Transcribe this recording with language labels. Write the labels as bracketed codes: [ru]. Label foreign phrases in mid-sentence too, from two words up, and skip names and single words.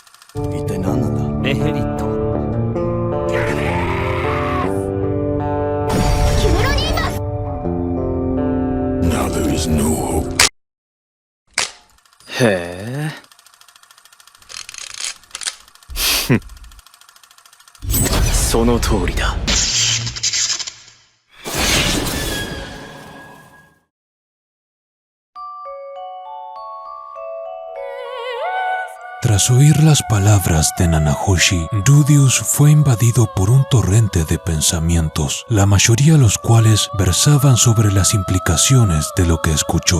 [ja] 一体何なんだ。ネヘリット。キメロニーマス。 [en] Now there is no hope. [ja] へえ。ふん。その通りだ。 [es] Tras oír las palabras de Nanahoshi, Rudius fue invadido por un torrente de pensamientos, la mayoría de los cuales versaban sobre las implicaciones de lo que escuchó.